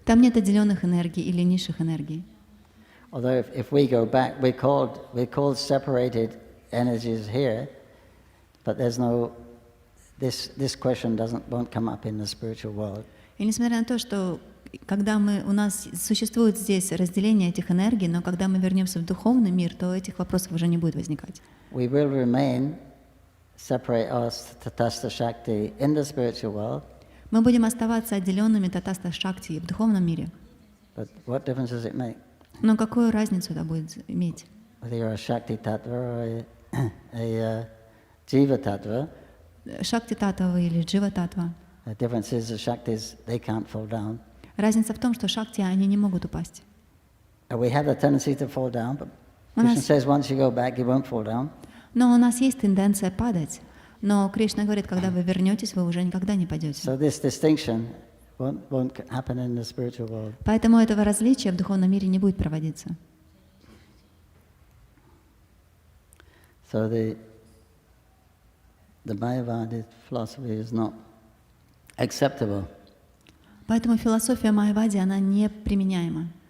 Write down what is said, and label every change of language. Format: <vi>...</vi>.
<ru>Там нет отделенных энергий или низших энергий.</ru> <en>Although if we go back, we called separated energies here, but there's no this question won't come up in the spiritual world.</en> <ru>И несмотря на то, что когда у нас существует здесь разделение этих энергий, но когда мы вернемся в духовный мир, то этих вопросов уже не будет возникать.</ru> <en>We will remain separate us Tatastha Shakti in the spiritual world.</en> <ru>Мы будем оставаться отделенными Татастха Шакти в духовном мире.</ru> <en>But what difference does it make?</en> <ru>Но какую разницу это будет иметь?</ru> <en>Whether you're a Shakti Tattva or a Jiva Tattva.</en> <ru>Шакти Татва или Джива Татва.</ru> <en>The difference is the Shaktis, they can't fall down.</en> <ru>Разница в том, что Шакти, они не могут упасть.</ru> <en>We have a tendency to fall down, but Krishna says once you go back, you won't fall down.</en> <ru>Но у нас есть тенденция падать. Но Кришна говорит, когда вы вернетесь, вы уже никогда не падете.</ru> <en>So this distinction won't happen in the spiritual world.</en> <ru>Поэтому этого различия в духовном мире не будет проводиться.</ru> <en>So the Mayavadi philosophy is not acceptable.</en> <ru>Поэтому философия Майявади, она не применяема.</ru>